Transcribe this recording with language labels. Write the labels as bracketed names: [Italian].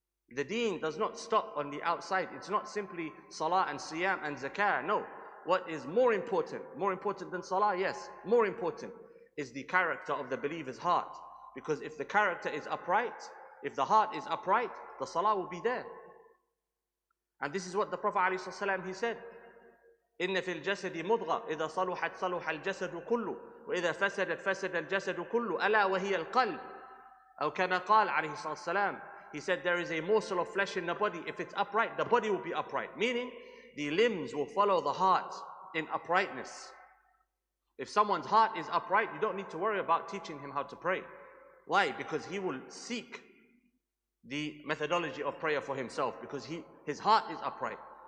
[English] The deen does not stop on the outside. It's not simply salah and siyam and zakah. No. What is more important than salah? Yes, more important is the character of the believer's heart. Because if the character is upright, if the heart is upright, the salah will be there. And this is what the Prophet ﷺ, he said, [Arabic] إن في الجسد مضغة إذا صلحت صلح الجسد كله وإذا فسدت فسد الجسد كله ألا وهي القلب. أو كما قال عليه الصلاة والسلام, [English] he said there is a morsel of flesh in the body. If it's upright, the body will be upright. Meaning, the limbs will follow the heart in uprightness. If someone's heart is upright, you don't need to worry about teaching him how to pray. Why? Because he will seek the methodology of prayer for himself, because his heart is upright.